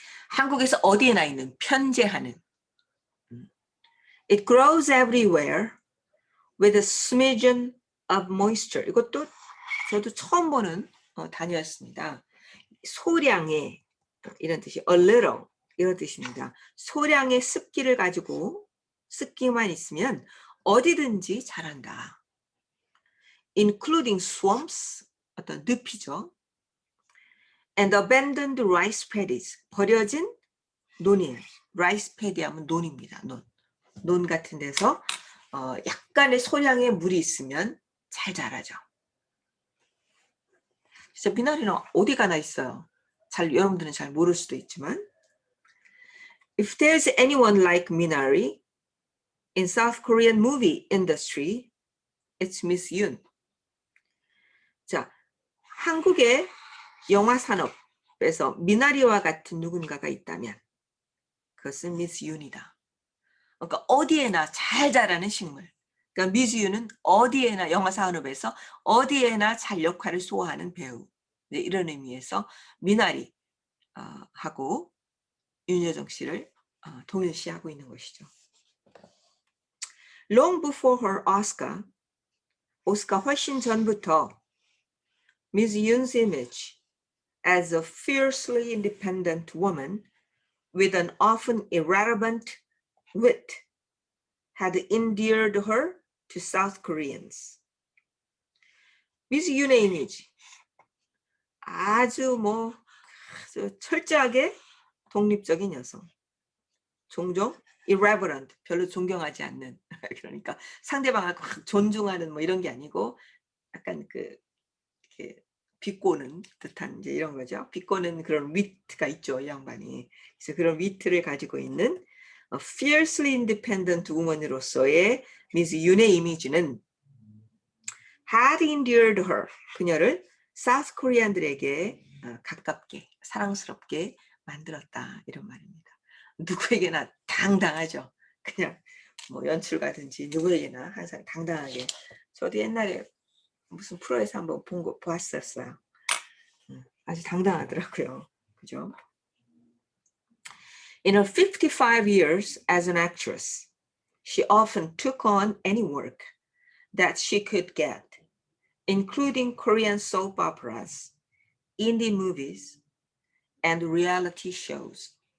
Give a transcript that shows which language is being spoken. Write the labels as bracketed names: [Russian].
[Korean] 한국에서 어디에나 있는 편재하는. [English] It grows everywhere with a smidgen of moisture. [Korean] 이것도 저도 처음 보는 단어였습니다. 소량의 이런 뜻이 a little 이런 뜻입니다. 소량의 습기를 가지고 습기만 있으면 어디든지 자란다. [English] Including swamps, [Korean] 어떤 늪이죠. [English] And abandoned rice paddies, [Korean] 버려진 논이에요. rice paddy 하면 논입니다. 논 같은 데서 약간의 소량의 물이 있으면 잘 자라죠. 진짜 미나리는 어디 가나 있어요. 여러분들은 잘 모를 수도 있지만 [English] If there's anyone like Minari in South Korean movie industry, it's Miss Yoon. [Korean] 자, 한국의 영화 산업에서 미나리와 같은 누군가가 있다면 그것은 Miss Yoon이다. 그러니까 어디에나 잘 자라는 식물. 그러니까 미즈유는 어디에나 영화 산업에서 어디에나 잘 역할을 소화하는 배우. 네, 이런 의미에서 미나리 하고 윤여정 씨를 동일시하고 있는 것이죠. [English] Long before her Oscar, [Korean] 오스카 훨씬 전부터 [English] Ms. Yoon's image as a fiercely independent woman with an often irreverent wit had endeared her to South Koreans. Ms. [Korean] Yoon의 이미지, 아주 철저하게 독립적인 여성. 종종 irreverent, 별로 존경하지 않는, 그러니까 상대방을 존중하는 이런 게 아니고 약간 이렇게 비꼬는 듯한 이제 이런 거죠. 비꼬는 그런 위트가 있죠, 이 양반이. 그래서 그런 위트를 가지고 있는 [English] fiercely independent woman [Korean] 으로서의 미스 윤의 이미지는 [English] had endeared her, [Korean] 그녀를 사우스 코리안들에게 가깝게 사랑스럽게 만들었다, 이런 말입니다. 누구에게나 당당하죠. 그냥 연출가든지 누구에게나 항상 당당하게. 저도 옛날에 무슨 프로에서 한번 보았었어요. 아주 당당하더라고요. 그죠? [English] In her 55 years as an actress, she often took on any work that she could get, including Korean soap operas, indie movies, and reality shows.